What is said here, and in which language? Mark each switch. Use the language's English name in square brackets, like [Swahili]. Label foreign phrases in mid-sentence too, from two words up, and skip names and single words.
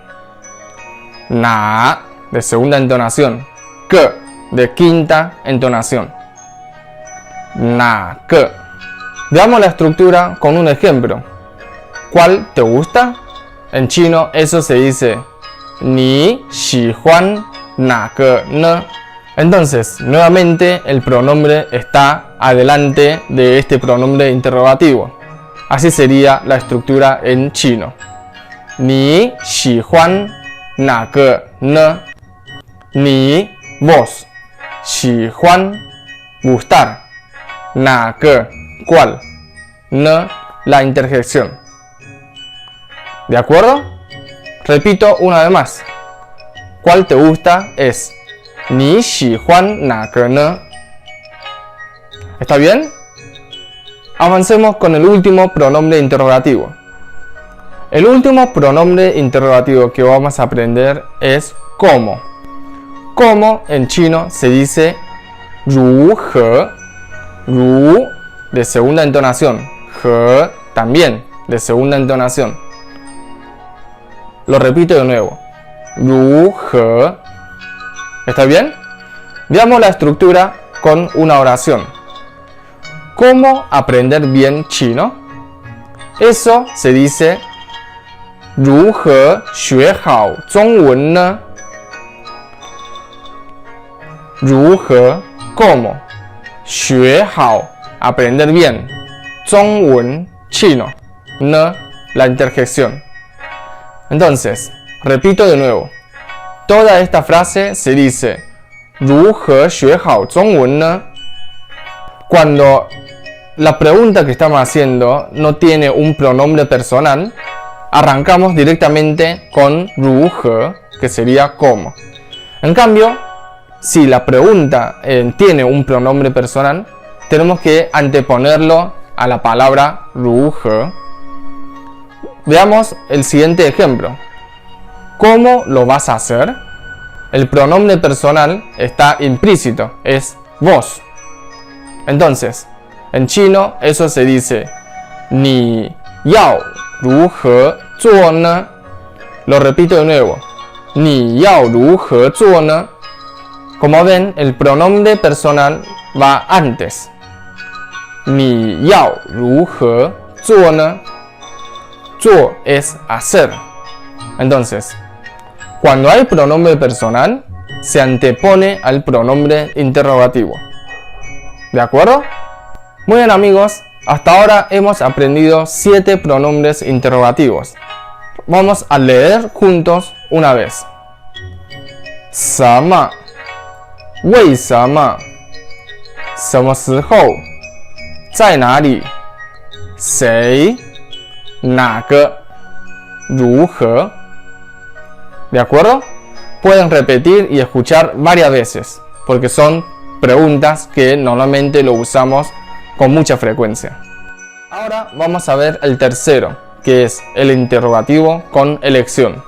[Spanish] 哪 de segunda entonación, 个 de quinta entonación. 哪个? Veamos la estructura con un ejemplo. ¿Cuál te gusta? En chino eso se dice [Chinese] 你喜欢哪个呢? [Spanish] Entonces, nuevamente el pronombre está adelante de este pronombre interrogativo. Así sería la estructura en chino. [Chinese] 你喜欢哪个呢? [Spanish] 你 vos 喜欢 gustar 哪个 cuál, 呢 la interjección. ¿De acuerdo? Repito una vez más. ¿Cuál te gusta? Es [Chinese] 你喜欢哪个呢? [Spanish] ¿Está bien? Avancemos con el último pronombre interrogativo. El último pronombre interrogativo que vamos a aprender es ¿cómo? ¿Cómo en chino se dice 如何? 如 de segunda entonación, 何 también de segunda entonación. Lo repito de nuevo. 如何? ¿Está bien? Veamos la estructura con una oración. ¿Cómo aprender bien chino? Eso se dice [Chinese] 如何学好中文呢? [Spanish] 如何 ¿cómo? 学好 aprender bien. 中文 chino. 呢 la interjección. Entonces, repito de nuevo. Toda esta frase se dice [Chinese] 如何学好中文呢? [Spanish] Cuando la pregunta que estamos haciendo no tiene un pronombre personal, arrancamos directamente con 如何, que sería cómo. En cambio, si la pregunta tiene un pronombre personal, tenemos que anteponerlo a la palabra 如何. Veamos el siguiente ejemplo. ¿Cómo lo vas a hacer? El pronombre personal está implícito, es vos. Entonces, en chino eso se dice [Chinese] 你要如何做呢? [Spanish] Lo repito de nuevo. [Chinese] 你要如何做呢? [Spanish] Como ven, el pronombre personal va antes. [Chinese] 你要如何做呢? [Spanish] 做 es hacer. Entonces, cuando hay pronombre personal, se antepone al pronombre interrogativo. ¿De acuerdo? Muy bien, amigos, hasta ahora hemos aprendido 7 pronombres interrogativos. Vamos a leer juntos una vez. [Chinese] 什么? 为什么? 什么时候? 在哪里? 谁? 哪个? 如何? [Spanish] ¿De acuerdo? Pueden repetir y escuchar varias veces, porque son preguntas que normalmente lo usamos con mucha frecuencia. Ahora vamos a ver el tercero, que es el interrogativo con elección.